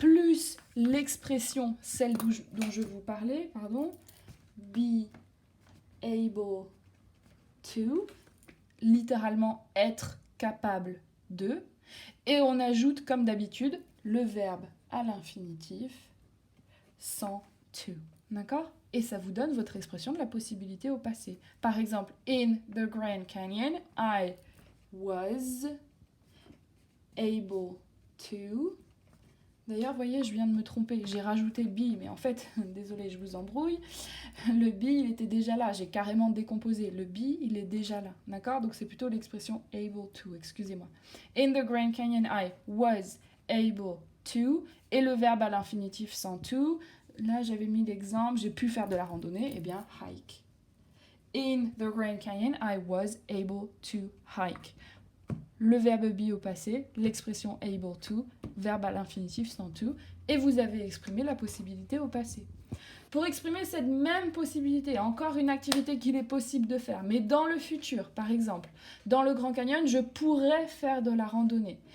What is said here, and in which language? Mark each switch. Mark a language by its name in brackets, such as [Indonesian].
[French] Plus l'expression, celle dont je vous parlais, be able to, littéralement être capable de, et on ajoute comme d'habitude le verbe à l'infinitif sans to, d'accord ? Et ça vous donne votre expression de la possibilité au passé. Par exemple, [English] in the Grand Canyon, I was able to. [French] D'ailleurs, vous voyez, je viens de me tromper, j'ai rajouté be, mais en fait, désolé, je vous embrouille, le be, il était déjà là, j'ai carrément décomposé. Le be, il est déjà là, d'accord ? Donc c'est plutôt l'expression able to, excusez-moi. [English] In the Grand Canyon, I was able to, [French] et le verbe à l'infinitif sans to, là j'avais mis l'exemple, j'ai pu faire de la randonnée, eh bien, hike. [English] In the Grand Canyon, I was able to hike. [French] Le verbe be au passé, l'expression able to, verbe à l'infinitif sans to, et vous avez exprimé la possibilité au passé. Pour exprimer cette même possibilité, encore une activité qu'il est possible de faire, mais dans le futur, par exemple, dans le Grand Canyon, je pourrais faire de la randonnée.